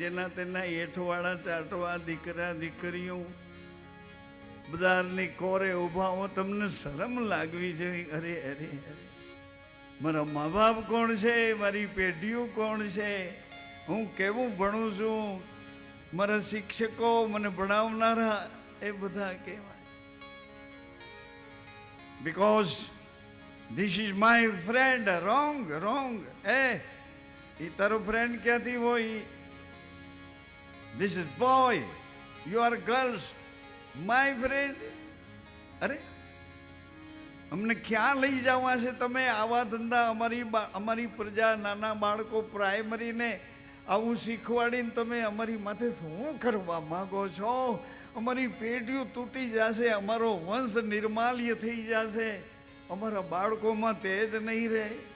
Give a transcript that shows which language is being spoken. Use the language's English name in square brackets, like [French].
[Gujarati] જેના તેના હેઠવાળા ચાટવા દીકરા દીકરીઓ બજારની કોરે ઉભા હો, તમને શરમ લાગવી જોઈએ. અરે અરે અરે, મારા મા બાપ કોણ છે, મારી પેઢીઓ કોણ છે, હું કેવું ભણું છું, મારા શિક્ષકો, મને ભણાવનારા, એ બધા કહેવાય. [English] Because this is my friend. Wrong. [Gujarati] એ તારો ફ્રેન્ડ ક્યાંથી હોય? [English] This is boy, you are girls, my friend. [Gujarati] અરે અમને ક્યાં લઈ જવા છે તમે? આવા ધંધા અમારી પ્રજા, નાના બાળકો પ્રાઇમરીને આવું શીખવાડીને તમે અમારી માથે શું કરવા માંગો છો? અમારી પેઢીઓ તૂટી જશે, અમારો વંશ નિર્માલ્ય થઈ જશે, અમારા બાળકોમાં તેજ નહીં રહે.